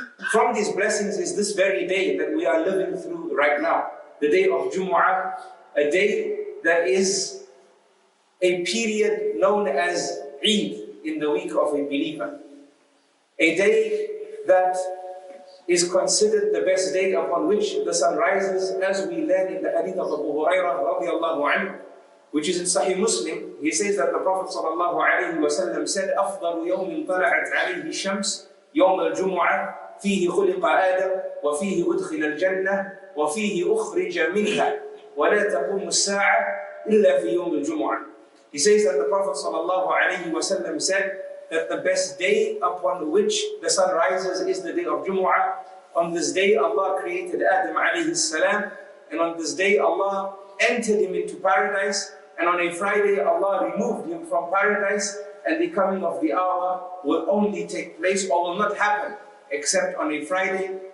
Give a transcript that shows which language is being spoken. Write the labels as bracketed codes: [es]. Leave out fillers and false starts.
[en] From these blessings is this very day that we are living through right now, the day of Jumu'ah, a day that is a period known as Eid in the week of a believer. A day that is considered the best day upon which the sun rises, as we learn in the hadith of Abu Hurairah radiallahu anhu, which is in Sahih Muslim. He says that the Prophet sallallahu alayhi wa sallam said, [ar] أفضل يوم طلعت عليه الشمس يوم الجمعة فيه خلق آدم وفيه أدخل الجنة وفيه أخرج منها ولا تقوم الساعة إلا في يوم الجمعة. [en] He says that the Prophet ﷺ said that the best day upon which the sun rises is the day of Jumu'ah. On this day Allah created Adam alayhi salam, and on this day Allah entered him into paradise, and on a Friday Allah removed him from paradise, and the coming of the hour will only take place or will not happen except on a Friday.